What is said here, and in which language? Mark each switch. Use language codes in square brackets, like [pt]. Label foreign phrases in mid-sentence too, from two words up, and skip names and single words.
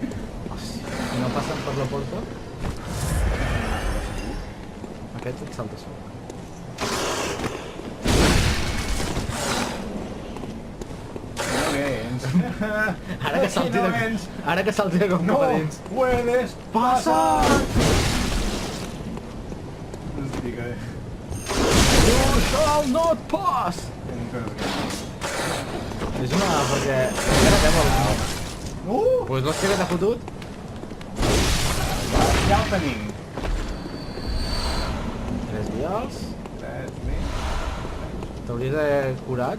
[ca] Hòstia, si no passen per la porta, aquest et salta sobre. No vens. Ara que salti No de... vens. Ara que salti de com No cap a dins. puedes Passa! Estic, [en] You shall not pass! [ca] És una... perquè... Encara fem el... Pues l'hòstia que t'ha fotut. Ja el tenim. 3 vials. T'hauries d'haver curat.